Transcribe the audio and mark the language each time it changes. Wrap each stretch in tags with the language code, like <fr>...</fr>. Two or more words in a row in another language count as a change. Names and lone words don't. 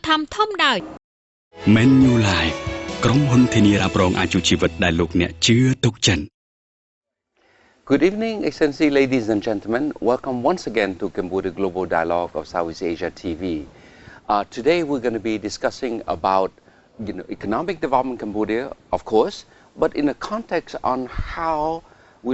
<km>ធំដោយ Menu Live ក្រុមហ៊ុនធានារ៉ាប់រងអាយុជីវិតដែលលោកអ្នកជឿទុកចិត្ត</km> <en>Good evening, Excellency, ladies and gentlemen. Welcome once again to Cambodia Global Dialogue of Southeast Asia TV. Today we're going to be discussing about economic development in Cambodia, of course, but in a context on how we</en>